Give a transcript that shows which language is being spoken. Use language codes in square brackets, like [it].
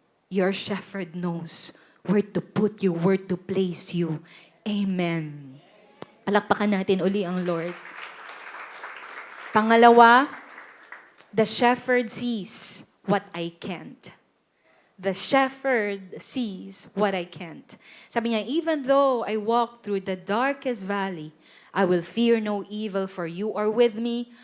[en] Your shepherd knows where to put you, where to place you. Amen. [tl] Palakpakan natin uli ang Lord. [en] Pangalawa, the shepherd sees what I can't. The shepherd sees what I can't. Sabi niya, even though I walk through the darkest valley, I will fear no evil, for you are with me.